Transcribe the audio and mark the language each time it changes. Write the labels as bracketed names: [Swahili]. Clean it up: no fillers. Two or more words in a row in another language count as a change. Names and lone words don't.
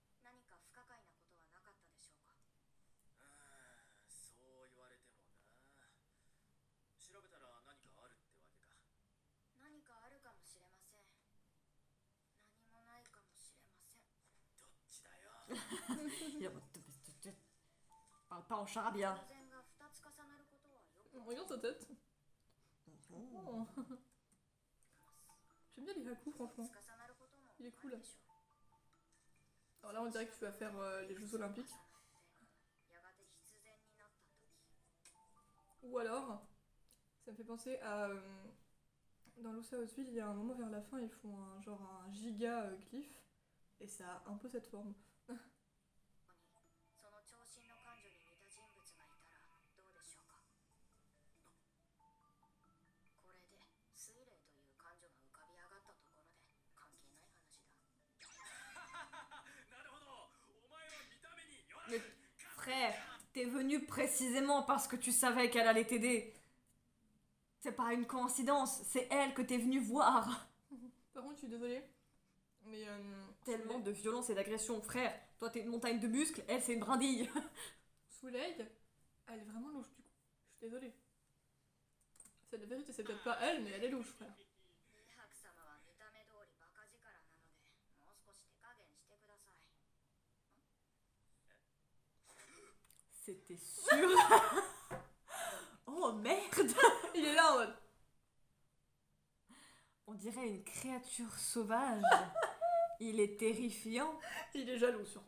[Japanese] 何か不可解なことはなかったでしょうか。そう言われてもな。調べたら何かあるってわけか。何かあるかもしれません。何もないかもしれません。どっちだよ。 [French] Il est en mode, parle pas en charabia. [Japanese] 偶然が2つ重なることはよく [French] Regarde sa tête. Oh. J'aime bien les hakus, franchement. [Japanese] 重なることも [French] Il est [Japanese] あ [French] cool. [Japanese] るでしょう。 [French] Alors là, on dirait que tu vas faire les Jeux Olympiques. [Japanese] やがて必然になった時。 [French] Ou alors, ça me fait penser à... dans Lost Houseville, il y a un moment vers la fin, ils font un giga glyphe. Et ça a un peu cette forme. [Japanese] ここにその長身の感女に似た人物がいたらどうでしょうか。これで水霊という感女が浮かび上がったところで関係ない話だ。なるほど。お前は見た目によら [French] Mais [Japanese] ず。 [French] frère, t'es venu précisément parce que tu savais qu'elle allait t'aider. C'est pas une coïncidence, c'est elle que t'es venu voir. Par contre, je suis désolée, mais... Tellement de violence et d'agression, frère. Toi, t'es une montagne de muscles, elle, c'est une brindille. Soleil, elle est vraiment louche du coup. Je suis désolée. C'est la vérité, c'est peut-être pas elle, mais elle est louche, frère. [Japanese] リハク様は見た目通りバカ力なのでもう少し手加減してください。 [French] C'était sûr. Oh merde. Il est là en mode... On dirait une créature sauvage. Il est terrifiant. Il est jaloux surtout.